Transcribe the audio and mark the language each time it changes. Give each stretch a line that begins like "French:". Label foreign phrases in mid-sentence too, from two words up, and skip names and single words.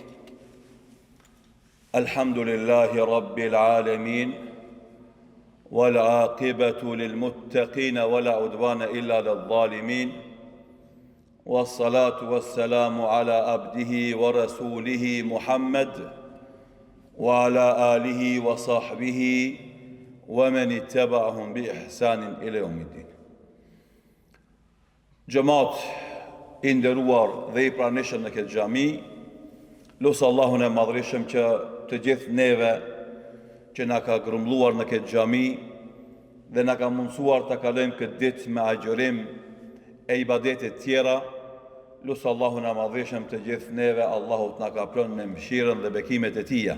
Arabic: الحمد لله رب العالمين والعاقبة للمتقين ولا عدوان إلا للظالمين، والصلاة والسلام على عبده ورسوله محمد وعلى آله وصحبه ومن اتبعهم بإحسان إلى يوم الدين.
Albanian: Gjëmat i nderuar dhe i pranishëm në këtë xhami, lusë Allahun e madhrishëm që të gjithë neve që na ka grumbulluar në këtë xhami dhe na ka mundësuar të kalojmë këtë ditë me agjërim e ibadete tjera, lusë Allahun e madhrishëm të gjithë neve Allahu të na ka pranë me mëshirën dhe bekimet e Tija.